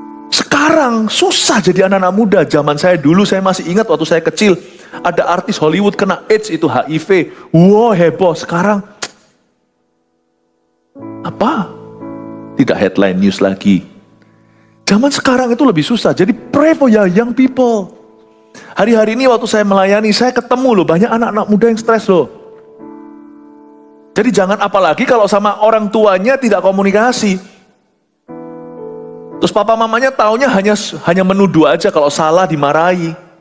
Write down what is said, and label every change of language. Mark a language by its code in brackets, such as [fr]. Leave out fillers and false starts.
[id] Sekarang susah jadi anak-anak muda. Zaman saya dulu, saya masih ingat waktu saya kecil, ada artis Hollywood kena AIDS, itu HIV. Wow, heboh. Sekarang, apa? Tidak [en] headline news [id] lagi. Zaman sekarang itu lebih susah. [en] Jadi pray for your young people. [id] Hari-hari ini waktu saya melayani, saya ketemu loh banyak anak-anak muda yang stres loh. Jadi jangan, apalagi kalau sama orang tuanya tidak komunikasi. Terus papa mamanya taunya hanya menuduh aja, kalau salah dimarahi.